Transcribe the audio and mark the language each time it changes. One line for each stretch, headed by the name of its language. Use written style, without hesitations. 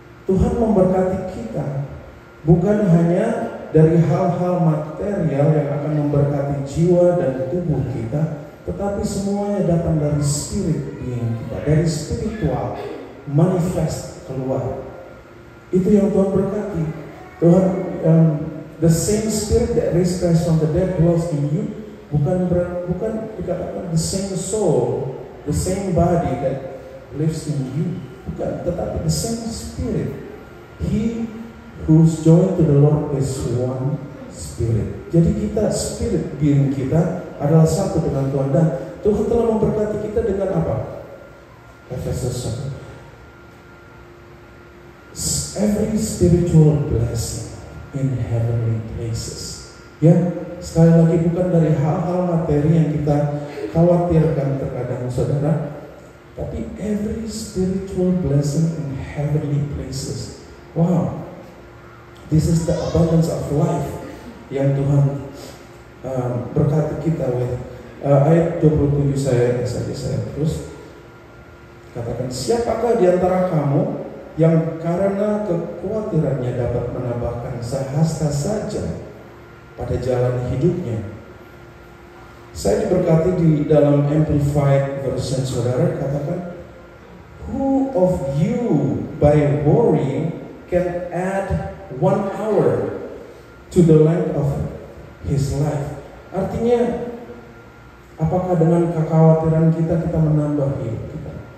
Indonesian: Tuhan memberkati kita bukan hanya dari hal-hal material yang akan memberkati jiwa dan tubuh kita, tetapi semuanya datang dari spirit being kita, dari spiritual manifest keluar. Itu yang Tuhan berkati.
English: Tuhan, the same spirit that raised Christ from the dead dwells in you.
Indonesian: Bukan dikatakan
English: the same soul, the same body that lives in you.
Indonesian: Bukan, tetapi
English: the same spirit. He who's joined to the Lord is one spirit.
Indonesian: Jadi kita, spirit being kita adalah satu dengan Tuhan, dan Tuhan telah memberkati kita dengan apa? Efesus 1.
English: Every spiritual blessing in heavenly places.
Indonesian: Ya, sekali lagi bukan dari hal-hal materi yang kita khawatirkan terkadang saudara, tapi
English: every spiritual blessing in heavenly places. Wow, this is the abundance of life
Indonesian: yang Tuhan berkati kita
English: with.
Indonesian: Ayat 27 saya terus katakan, siapakah di antara kamu yang karena kekhawatirannya dapat menambahkan sehasta saja pada jalan hidupnya? Saya diberkati di dalam Amplified Version, saudara, katakan,
English: who of you by worrying can add 1 hour to the length of his life?
Indonesian: Artinya, apakah dengan kekhawatiran kita menambah hidup kita?